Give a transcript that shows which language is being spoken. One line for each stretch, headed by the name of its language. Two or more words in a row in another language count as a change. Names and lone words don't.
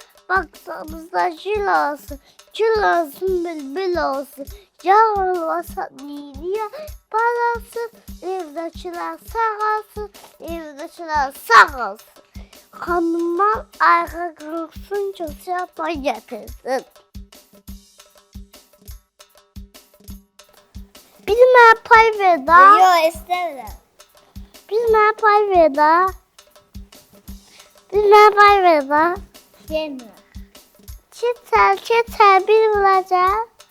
Turkish: Baksanıza gül olsun bülbül olsun. Yağ olmasa niye parası, evdekiler sağ olsun, evdekiler sağ olsun. Hanımlar ayağa kalksın, çocuğa pay getirsin.
Azerbaijani: Bir mənə pay ver da. Yox, istəmirəm. Bir mənə pay ver da. Bir mənə pay ver da. Vermirəm. Keçər, bir vuracaq.